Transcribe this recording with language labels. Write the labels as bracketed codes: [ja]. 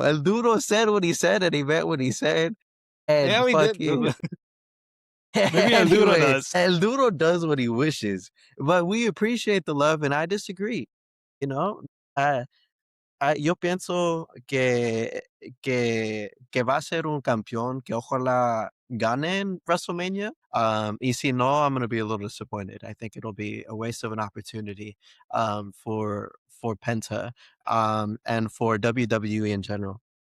[en] El Duro said what he said, and he meant what he said. And Yeah, we did. fucking Maybe El Duro anyway, does. El Duro does what he wishes, but we appreciate the love, and I disagree. You know, uh, [es] yo pienso que va a ser un campeón que ojalá gane en WrestleMania. Y si no, [en] I'm going to be a little disappointed. I think it'll be a waste of an opportunity for Penta and for WWE in general.